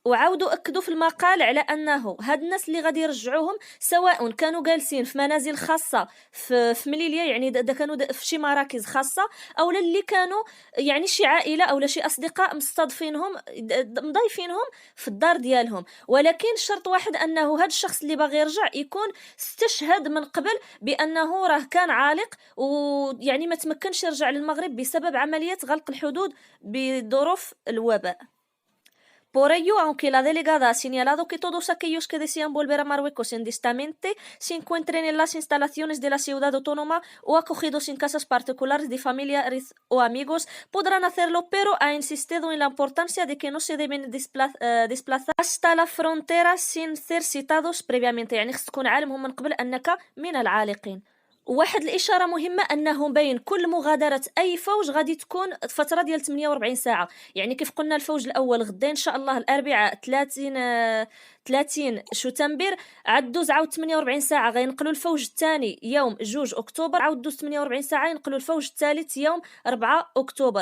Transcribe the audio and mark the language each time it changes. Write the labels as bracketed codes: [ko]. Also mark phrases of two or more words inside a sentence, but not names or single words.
[ar] وعاودوا أكدوا في المقال على أنه هاد الناس اللي غادي يرجعوهم سواء كانوا جالسين في منازل خاصة في مليليا، يعني كانوا في شي مراكز خاصة، أو اللي كانوا يعني شي عائلة أو شي أصدقاء مستضفينهم مضيفينهم في الدار ديالهم. ولكن شرط واحد أنه هاد الشخص اللي باغي يرجع يكون استشهد من قبل بأنه راه كان عالق ويعني ما تمكنش يرجع للمغرب بسبب عملية غلق الحدود بظروف الوباء. [es] Por ello, aunque la delegada ha señalado que todos aquellos que desean volver a Marruecos indistintamente se encuentren en las instalaciones de la ciudad autónoma o acogidos en casas particulares de familiares o amigos, podrán hacerlo, pero ha insistido en la importancia de que no se deben desplazar hasta la frontera sin ser citados previamente. [ar] يعني خص تكون عالمهم من قبل أنك من العالقين. واحد الاشاره مهمه انه بين كل مغادره اي فوج غادي تكون فتره ديال 48 ساعه. يعني كيف قلنا الفوج الاول غدا ان شاء الله الاربعاء 30 شتنبر، عاد دوز عاود 48 ساعه غينقلوا الفوج الثاني يوم 2 اكتوبر، عاود دوز 48 ساعه ينقلوا الفوج الثالث يوم 4 اكتوبر.